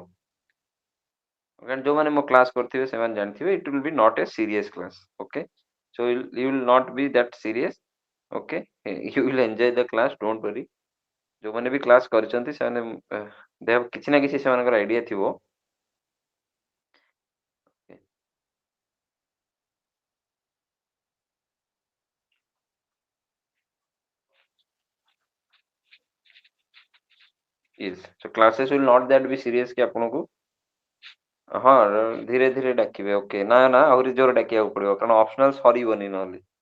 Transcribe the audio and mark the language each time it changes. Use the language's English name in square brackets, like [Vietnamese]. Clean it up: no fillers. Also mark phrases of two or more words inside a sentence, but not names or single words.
[Odia] କାରଣ ଯୋଉମାନେ ମୋ କ୍ଲାସ କରିଥିବେ ସେମାନେ ଜାଣିଥିବେ [English] It will be not a serious class. Okay, so you will not be that serious. Okay, you will enjoy the class, don't worry. [Odia] ଯୋଉମାନେ ବି କ୍ଲାସ କରିଛନ୍ତି ସେମାନେ କିଛି ନା କିଛି ସେମାନଙ୍କର ଆଇଡିଆ ଥିବ. [English] Yes, so classes will not that be serious [Odia] କି ଆପଣଙ୍କୁ ହଁ ଧୀରେ ଧୀରେ ଡାକିବେ. ଓକେ, ନା ନା ଆହୁରି ଜୋର ଡାକିବାକୁ ପଡିବ କାରଣ ଅପସନାଲ ସରିବନି ନହେଲେ.